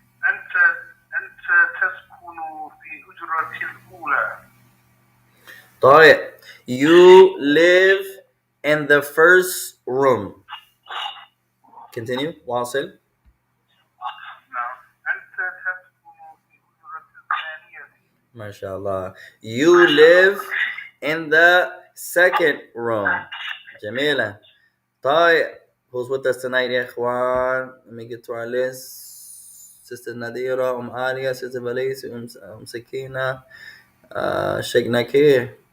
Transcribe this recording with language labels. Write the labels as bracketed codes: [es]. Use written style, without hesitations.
[ar] أنت تسكن في الحجرة الأولى. [en] طيب, you live in the first room. Continue. [ar] واصل. نعم. أنت تسكن في الحجرة الثانية. ما شاء الله. [en] You live in the second room. [ar] جميلة. [en] طيب, who's with us tonight [ar] يا إخوان? [en] Let me get to our list. Sister Nadira, Alia, Sister Valise, Sakina, Sheikh Nakir.